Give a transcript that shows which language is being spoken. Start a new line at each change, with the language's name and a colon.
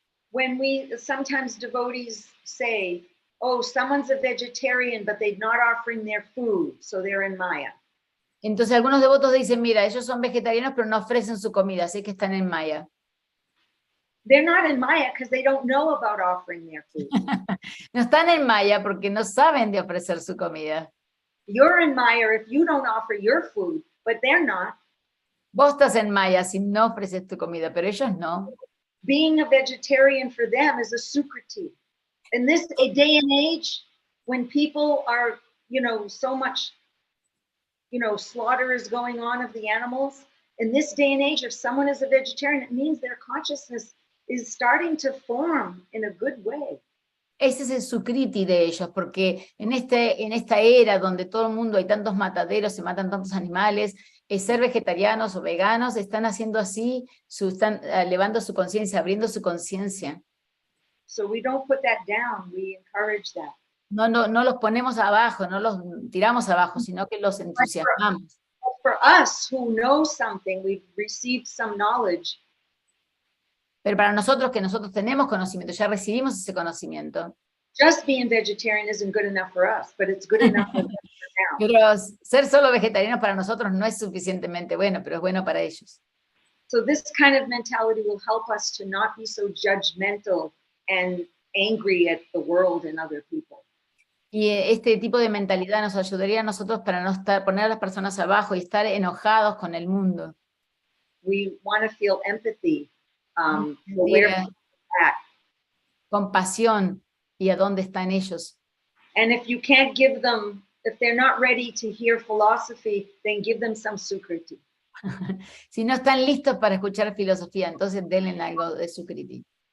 English: When sometimes devotees say, oh, someone's a vegetarian, but they're not offering their food, so they're in Maya.
Spanish: Entonces algunos devotos dicen, mira, ellos son vegetarianos, pero no ofrecen su comida, así que están en Maya.
English: They're not in Maya because they don't know about offering their food.
Spanish: No están en Maya porque no saben de ofrecer su comida.
English: You're in Maya if you don't offer your food, but they're not.
Spanish: Vos estás en Maya si no ofreces tu comida, pero ellos no.
English: Being a vegetarian for them is a sukriti. In this day and age, when people are, so much, slaughter is going on of the animals, in this day and age, if someone is a vegetarian, it means their consciousness is starting to form in a good way.
Spanish: Ese es el sukriti de ellos, porque en esta era donde todo el mundo hay tantos mataderos, se matan tantos animales, ser vegetarianos o veganos están haciendo así, están elevando su conciencia, abriendo su conciencia.
English: So we don't put that down, we encourage that.
Spanish: No los ponemos abajo, no los tiramos abajo, sino que los entusiasmamos.
English: For us who know something, we've received some knowledge.
Spanish: Pero para nosotros, que nosotros tenemos conocimiento, ya recibimos ese conocimiento.
English: Just being vegetarian isn't good enough for us, but it's good enough for them now.
Spanish: Pero ser solo vegetarianos para nosotros no es suficientemente bueno, pero es bueno para ellos.
English: So this kind of mentality will help us to not be so judgmental and angry at the world and other people.
Spanish: Y este tipo de mentalidad nos ayudaría a nosotros para no poner a las personas abajo y estar enojados con el mundo.
English: We want to feel empathy. Where
Spanish: compasión y a dónde están ellos.
English: And if you can't give them, if they're not ready to hear philosophy, then give them some sukriti.
Spanish: Si no están listos para escuchar filosofía, entonces denle algo de sukriti.